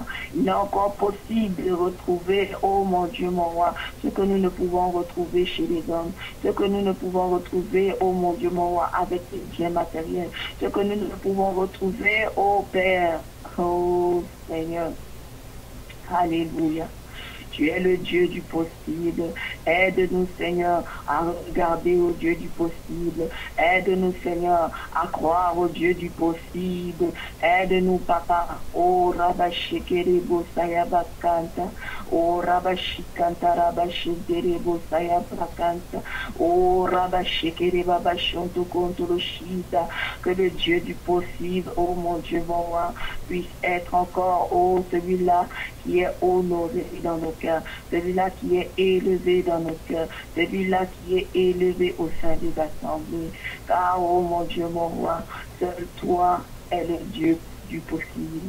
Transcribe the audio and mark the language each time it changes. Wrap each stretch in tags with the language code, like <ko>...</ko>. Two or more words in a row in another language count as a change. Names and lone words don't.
<fr>Il est encore possible de retrouver, oh mon Dieu, mon roi, ce que nous ne pouvons retrouver chez les hommes, ce que nous ne pouvons retrouver, oh mon Dieu, mon roi, avec les biens matériels, ce que nous ne pouvons retrouver, oh Père, oh Seigneur. Alléluia. Tu es le Dieu du possible. Aide-nous, Seigneur, à regarder au Dieu du possible. Aide-nous, Seigneur, à croire au Dieu du possible. Aide-nous, Papa. Oh, Rabashikerebo Sayabakanta. Oh, Rabashikanta Rabashikerebo Sayabakanta. Oh, Rabashikereba Bashonto Kontoroshita. Que le Dieu du possible, oh mon Dieu, mon roi, puisse être encore, oh, celui-là qui est honoré dans nos cœurs, celui-là qui est élevé dans nos cœurs, celui-là qui est élevé au sein des assemblées. Car, oh mon Dieu, mon roi, seul toi est le Dieu du possible.</fr>